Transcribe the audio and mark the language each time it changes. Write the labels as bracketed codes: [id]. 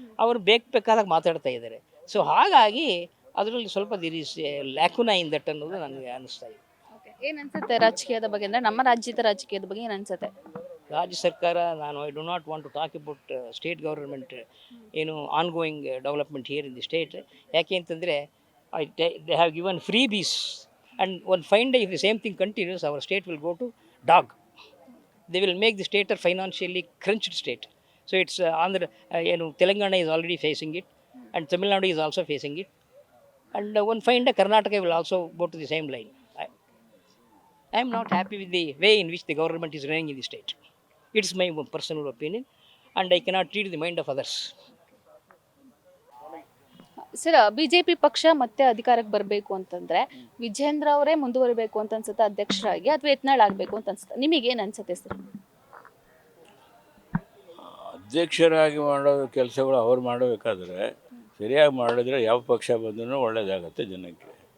[kn] ಅವರು ಬೇಕಾದಾಗ ಮಾತಾಡ್ತಾ ಇದ್ದಾರೆ. ಸೊ ಹಾಗಾಗಿ ಅದರಲ್ಲಿ ಸ್ವಲ್ಪ [en] there is lacuna in that [kn] ಅನ್ನೋದು ನನಗೆ ಅನ್ನಿಸ್ತಾ ಇದೆ. ಏನ್ ಅನ್ಸುತ್ತೆ ರಾಜಕೀಯದ ಬಗ್ಗೆ, ಅಂದ್ರೆ ನಮ್ಮ ರಾಜ್ಯದ ರಾಜಕೀಯದ ಬಗ್ಗೆ ಏನ್ ಅನ್ಸುತ್ತೆ? ರಾಜ್ಯ ಸರ್ಕಾರ, ನಾನು [en] I do not want to talk about state government ಏನು ongoing development here in the state. [kn] ಯಾಕೆ ಅಂತಂದರೆ [en] They have given freebies And one fine day, if the same thing continues, our state will go to dog. They will make the state a financially crunched state. So it's Telangana is already facing it, and Tamil Nadu is also facing it. And one fine day, Karnataka will also go to the same line. I am not happy with the way in which the government is running in the state. It's my personal opinion, and I cannot read the mind of others. [kn] Sir BJP ಪಕ್ಷ ಮತ್ತೆ ಅಧಿಕಾರಕ್ಕೆ ಬರಬೇಕು ಅಂತಂದ್ರೆ ವಿಜೇಂದ್ರ ಅವರೇ ಮುಂದುವರಿಬೇಕು ಅಂತ ಅನ್ಸುತ್ತೆ ಅಧ್ಯಕ್ಷರಾಗಿ, ಅಥವಾ ಯತ್ನಾಳ್ ಆಗಬೇಕು ಅಂತ ಅನ್ಸುತ್ತೆ? ನಿಮಗೇನು ಅನ್ಸುತ್ತೆ ಸರ್? ಅಧ್ಯಕ್ಷರಾಗಿ ಮಾಡೋ ಕೆಲಸಗಳು ಅವ್ರು ಮಾಡಬೇಕಾದ್ರೆ ಸರಿಯಾಗಿ ಮಾಡಿದ್ರೆ ಯಾವ ಪಕ್ಷ ಬಂದ್ರೂ ಒಳ್ಳೆಯದಾಗತ್ತೆ ಜನಕ್ಕೆ.